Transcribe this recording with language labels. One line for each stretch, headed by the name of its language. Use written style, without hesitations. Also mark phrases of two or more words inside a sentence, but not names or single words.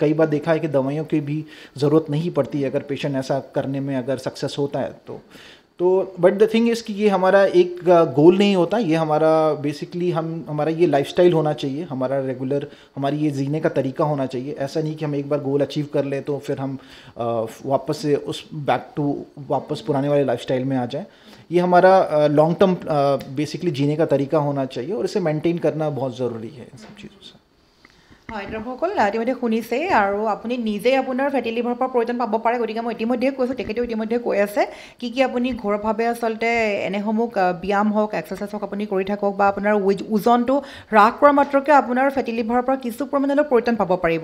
Hindi: कई बार देखा है कि दवाइयों की भी ज़रूरत नहीं पड़ती है अगर पेशेंट ऐसा करने में अगर सक्सेस होता है तो
English: but the thing is
Hindi: कि ये हमारा एक गोल नहीं होता, ये हमारा बेसिकली हमारा ये लाइफस्टाइल होना चाहिए, हमारा रेगुलर, हमारी ये जीने का तरीका होना चाहिए। ऐसा नहीं कि हम एक बार
English: goal achieve
Hindi: कर लें तो फिर हम वापस से वापस पुराने वाले लाइफस्टाइल में आ जाएं। ये हमारा
English: long term
Hindi: बेसिकली जीने का तरीका होना चाहिए और इसे मेंटेन करना बहुत ज़रूरी है इन सब चीज़ों से।
Assamese: হয়, দৰ্শকসকল ইতিমধ্যে শুনিছে, আৰু আপুনি নিজেই আপোনাৰ
English: fatty liverৰ
Assamese: পৰা পৰিত্ৰাণ পাব পাৰে। গতিকে মই ইতিমধ্যে কৈছোঁ, তেখেতেও ইতিমধ্যে কৈ আছে কি আপুনি ঘৰুৱাভাৱে আচলতে এনেসমূহ ব্যায়াম হওক, এক্সাৰচাইজ হওক আপুনি কৰি থাকক, বা আপোনাৰ ওজনটো হ্ৰাস কৰা মাত্ৰকে আপোনাৰ
English: fatty liverৰ
Assamese: পৰা কিছু পৰিমাণলৈ পৰিত্ৰাণ পাব পাৰিব।